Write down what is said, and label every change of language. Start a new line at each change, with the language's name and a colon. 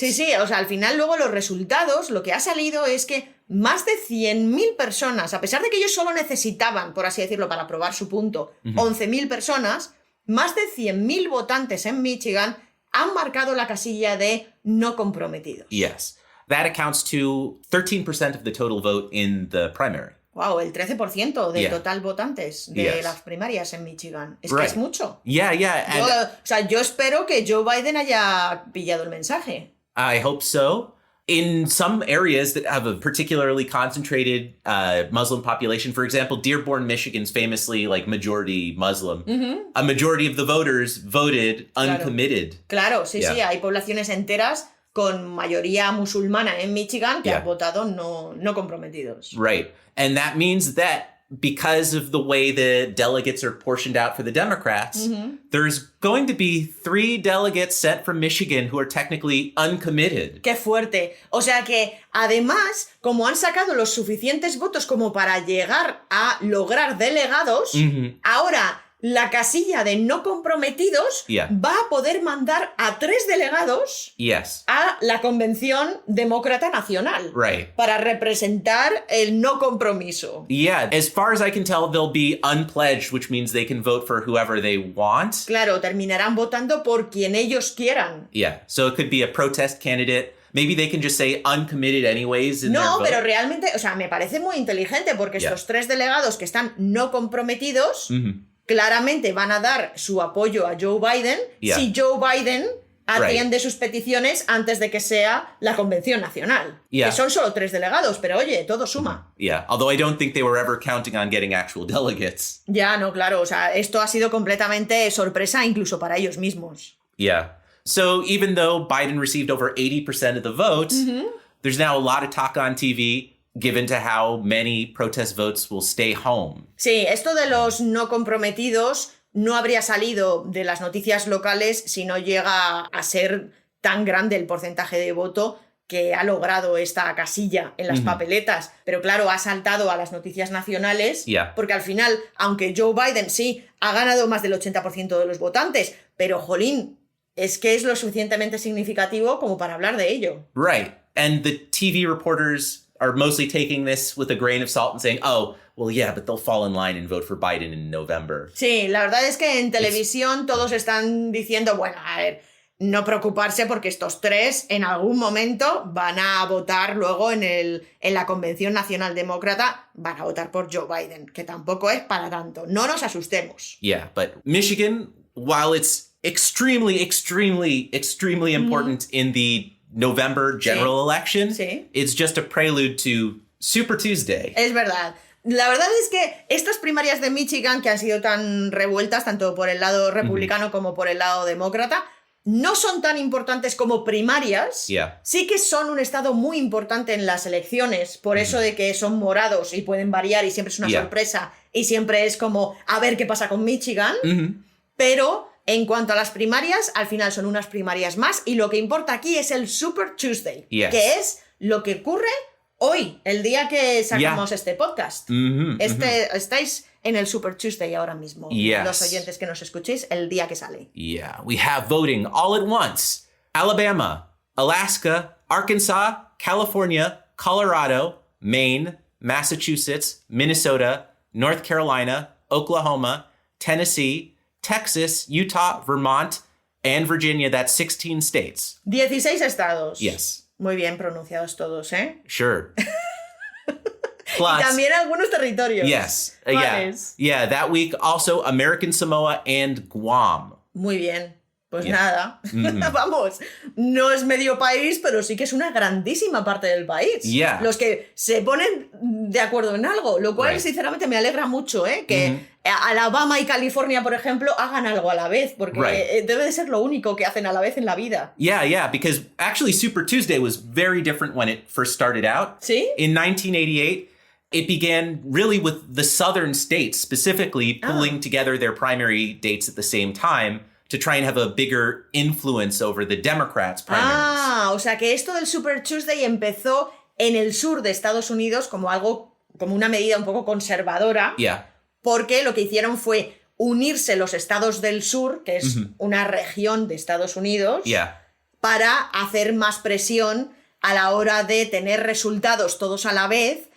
Spanish: Sí, sí, o sea, al final luego los resultados, lo que ha salido es que más de 100.000 personas, a pesar de que ellos solo necesitaban, por así decirlo, para probar su punto, 11.000 personas, más de 100.000 votantes en Michigan han marcado la casilla de no comprometidos.
English: Yes. That accounts to 13% of the total vote in the primary.
Spanish: Wow, el 13% del total votantes de las primarias en Michigan. Es que es mucho.
English: Yeah, yeah.
Spanish: Yo espero que Joe Biden haya pillado el mensaje.
English: I hope so. In some areas that have a particularly concentrated Muslim population, for example, Dearborn, Michigan's famously majority Muslim. A majority of the voters voted uncommitted.
Spanish: Claro, sí, hay poblaciones enteras con mayoría musulmana en Michigan que han votado no comprometidos.
English: Right. And that means that because of the way the delegates are portioned out for the Democrats, there's going to be 3 delegates sent from Michigan who are technically uncommitted.
Spanish: ¡Qué fuerte! O sea que, además, como han sacado los suficientes votos como para llegar a lograr delegados, ahora la casilla de no comprometidos va a poder mandar a 3 delegados a la Convención Demócrata Nacional para representar el no compromiso.
English: Yeah, as far as I can tell, they'll be unpledged, which means they can vote for whoever they want.
Spanish: Claro, terminarán votando por quien ellos quieran.
English: Yeah, so it could be a protest candidate. Maybe they can just say uncommitted anyways in their
Spanish: No,
English: vote.
Spanish: pero realmente, o sea, me parece muy inteligente porque estos 3 delegados que están no comprometidos claramente van a dar su apoyo a Joe Biden si Joe Biden atiende sus peticiones antes de que sea la Convención Nacional. Que son solo 3 delegados, pero oye, todo suma.
English: Yeah, although I don't think they were ever counting on getting actual delegates.
Spanish: Ya, no, claro, o sea, esto ha sido completamente sorpresa incluso para ellos mismos.
English: Yeah. So even though Biden received over 80% of the votes, there's now a lot of talk on TV given to how many protest votes will stay home.
Spanish: Sí, esto de los no comprometidos no habría salido de las noticias locales si no llega a ser tan grande el porcentaje de voto que ha logrado esta casilla en las papeletas. Pero claro, ha saltado a las noticias nacionales porque al final, aunque Joe Biden sí ha ganado más del 80% de los votantes, pero jolín, es que es lo suficientemente significativo como para hablar de ello.
English: Right. And the TV reporters are mostly taking this with a grain of salt and saying, oh, well, yeah, but they'll fall in line and vote for Biden in November.
Spanish: Sí, la verdad es que en televisión todos están diciendo, bueno, a ver, no preocuparse porque estos 3 en algún momento van a votar luego en la Convención Nacional Demócrata, van a votar por Joe Biden, que tampoco es para tanto. No nos asustemos.
English: Yeah, but Michigan, while it's extremely, extremely, extremely important in the November general election, it's just a prelude to Super Tuesday.
Spanish: Es verdad. La verdad es que estas primarias de Michigan, que han sido tan revueltas, tanto por el lado republicano como por el lado demócrata, no son tan importantes como primarias. Sí que son un estado muy importante en las elecciones, por eso de que son morados y pueden variar y siempre es una sorpresa y siempre es como a ver qué pasa con Michigan. Pero en cuanto a las primarias, al final son unas primarias más y lo que importa aquí es el Super Tuesday, que es lo que ocurre Hoy, el día que sacamos este podcast. Estáis en el Super Tuesday ahora mismo.
English: Yes.
Spanish: Los oyentes que nos escuchéis, el día que sale.
English: Yeah, we have voting all at once. Alabama, Alaska, Arkansas, California, Colorado, Maine, Massachusetts, Minnesota, North Carolina, Oklahoma, Tennessee, Texas, Utah, Vermont, and Virginia. That's 16 states.
Spanish: 16 estados.
English: Yes.
Spanish: Muy bien pronunciados todos, ¿eh?
English: Sure.
Spanish: Y
English: Plus,
Spanish: también algunos territorios.
English: yes.
Spanish: ¿Cuáles?
English: Yeah, that week also American Samoa and Guam.
Spanish: Muy bien. Pues
English: Yeah.
Spanish: nada, vamos, no es medio país, pero sí que es una grandísima parte del país.
English: Yeah.
Spanish: Los que se ponen de acuerdo en algo, lo cual
English: Right.
Spanish: sinceramente me alegra mucho, ¿eh? Que Alabama y California, por ejemplo, hagan algo a la vez, porque
English: Right.
Spanish: debe de ser lo único que hacen a la vez en la vida.
English: Yeah, because actually Super Tuesday was very different when it first started out.
Spanish: ¿Sí?
English: In 1988, it began really with the southern states specifically pulling together their primary dates at the same time to try and have a bigger influence over the Democrats' primaries.
Spanish: Ah, o sea que esto del Super Tuesday empezó en el sur de Estados Unidos como algo, como una medida un poco conservadora.
English: Yeah,
Spanish: Porque lo que hicieron fue unirse los estados del sur, que es una región de Estados Unidos,
English: yeah,
Spanish: para hacer más presión a la hora de tener resultados todos a la vez.